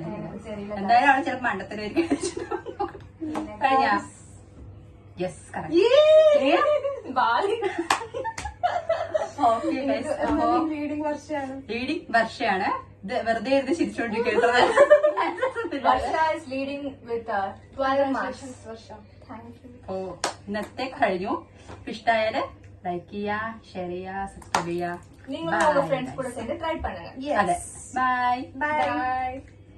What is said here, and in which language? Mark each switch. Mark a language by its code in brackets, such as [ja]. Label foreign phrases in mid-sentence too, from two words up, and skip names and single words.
[ml] എന്തായാലും അവള് ചിലപ്പോ മണ്ടത്തരായിരിക്കും. കഴിഞ്ഞ [en] yes correct. [ml] ബാലി ഓക്കെ ലീഡിംഗ് വർഷമാണ്. ലീഡിംഗ് വർഷയാണ്. ഇത് വെറുതെ ഇരുന്ന് ചിരിച്ചോണ്ടിരിക്കുന്നത്. [en] വർഷ is leading with 12 marks. [ml] ഓ ഇന്നത്തെ കഴിഞ്ഞു. ഇഷ്ടായാല് ലൈക്ക് ചെയ്യാ, ഷെയർ ചെയ്യാ, സബ്സ്ക്രൈബ് ചെയ്യാ. [ta] நீங்களும் உங்க ஃப்ரெண்ட்ஸ் கூட சேர்ந்து ட்ரை பண்ணுங்க. [ml] അതെ, ബൈ. [en] Bye.